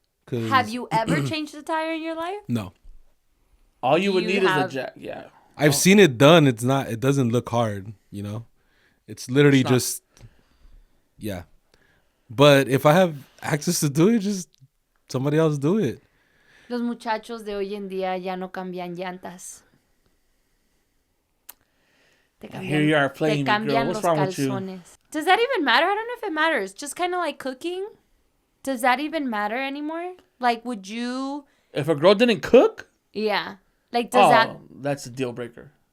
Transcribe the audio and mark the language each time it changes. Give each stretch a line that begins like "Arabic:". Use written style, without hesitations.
English: Have you ever changed the tire in your life? No. All you would need is a jack. Yeah. I've seen it done. It doesn't look hard, you know? It's literally just, yeah. But if I have access to do it, just somebody else do it.
Spanish: Los muchachos de hoy en día ya no cambian llantas.
English: Here you are playing me, girl. What's wrong with you? Does that even matter? I don't know if it matters. Just kind of like cooking. Does that even matter anymore? Like, would you... If a girl didn't cook? Yeah. Like, does that... That's a deal breaker.